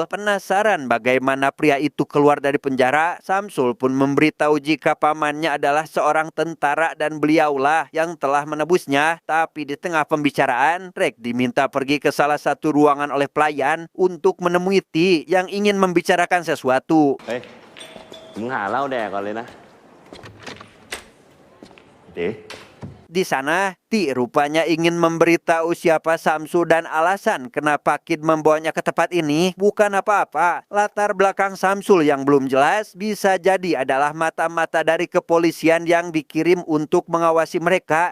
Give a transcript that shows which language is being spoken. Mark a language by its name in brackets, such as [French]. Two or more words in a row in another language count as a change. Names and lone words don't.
[Indonesian] Penasaran bagaimana pria itu keluar dari penjara, Samsul pun memberitahu jika pamannya adalah seorang tentara dan beliaulah yang telah menebusnya. Tapi di tengah pembicaraan, Rek diminta pergi ke salah satu ruangan oleh pelayan untuk menemui Ti yang ingin membicarakan sesuatu. [Thai] เฮ้ยมึงหาเหล้าแดกก่อนเลยนะเด๋ [Indonesian] Di sana, Ti rupanya ingin memberitahu siapa Samsu dan alasan kenapa Kid membawanya ke tempat ini bukan apa-apa. Latar belakang Samsul yang belum jelas bisa jadi adalah mata-mata dari kepolisian yang dikirim untuk mengawasi mereka.